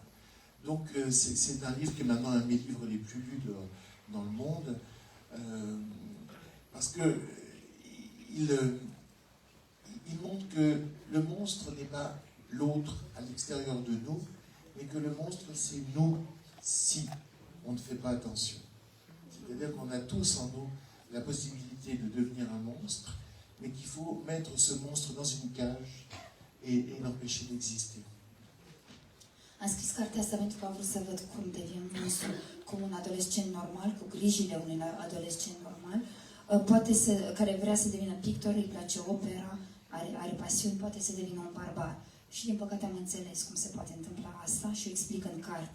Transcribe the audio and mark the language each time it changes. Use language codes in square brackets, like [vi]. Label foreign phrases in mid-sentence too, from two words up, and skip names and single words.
[fr] Donc c'est un livre qui est maintenant un de mes livres les plus lus dans le monde, parce que il montre que le monstre n'est pas l'autre à l'extérieur de nous, mais que le monstre c'est nous si on ne fait pas attention. C'est-à-dire qu'on a tous en nous la possibilité de devenir un monstre, mais qu'il faut mettre ce monstre dans une cage et l'empêcher d'exister. [ro] Am scris cartea asta pentru că am vrut să văd cum devin monstru, cum un adolescent normal, cu grijile unui adolescent normal, care vrea să devină pictor, îi place opera, are pasiuni, poate să devină un barbar. Și din păcate am înțeles cum se poate întâmpla asta și o explic în carte.